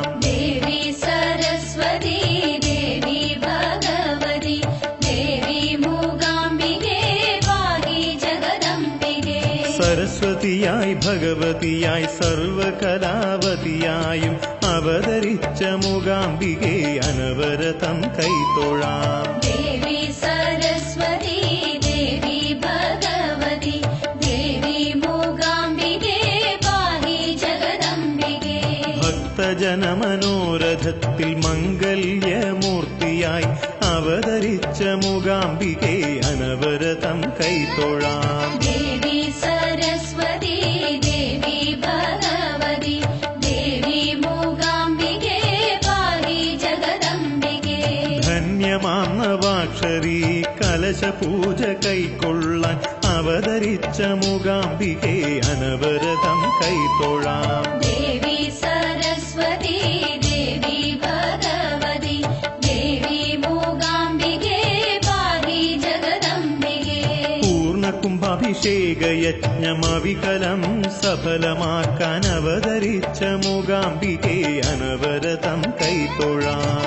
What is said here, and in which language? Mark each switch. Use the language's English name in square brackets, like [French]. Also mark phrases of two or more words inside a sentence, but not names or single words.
[Sanskrit] देवी सरस्वती देवी भगवती देवी मूकाम्बिके पाहि जगदम्बिके [Malayalam] സരസ്വതിയായി ഭഗവതിയായി സർവകലാവതിയായും അവതരിച്ച മൂകാംബികെ അനവരതം കൈത്തൊഴാം [Sanskrit] देवी सरस्वती देवी भगवती देवी मूकाम्बिके पाहि जगदम्बिके [Malayalam] ഭക്തജനമനോരഥത്തിൽ മംഗല്യമൂർത്തിയായി അവതരിച്ച മൂകാംബികെ അനവരതം കൈത്തൊഴാം [Sanskrit] देवी सरस्वती देवी भगवती देवी मूकाम्बिके पाहि जगदम्बिके [Malayalam] ധന്യമാം നവാക്ഷരി കലശപൂജ കൈക്കൊള്ളാൻ അവതരിച്ച മൂകാംബികെ അനവരതം കൈത്തൊഴാം [Sanskrit] देवी सरस्वती देवी भगवती देवी मूकाम्बिके पाहि जगदम्बिके [Malayalam] പൂർണ്ണകുംഭാഭിഷേകയജ്ഞമവികലം സഫലമാക്കാൻ അവതരിച്ച മൂകാംബികെ അനവരതം കൈത്തൊഴാം